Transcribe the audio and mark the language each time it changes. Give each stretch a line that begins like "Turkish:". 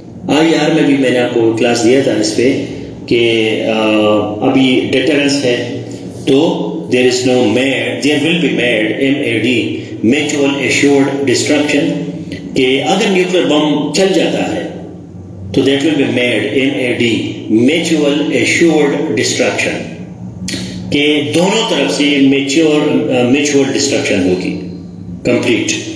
Urdu: IR میں بھی میں نے آپ کو کلاس دیا تھا اس پہ کہ ابھی ڈیٹرنس ہے.
English: تو there is no there will be MAD, mutual assured destruction.
Urdu: کہ اگر نیوکلر بم چل جاتا ہے تو
English: that will be MAD, mutual assured destruction.
Urdu: کہ دونوں طرف سے
English: mutual destruction
Urdu: ہوگی کمپلیٹ.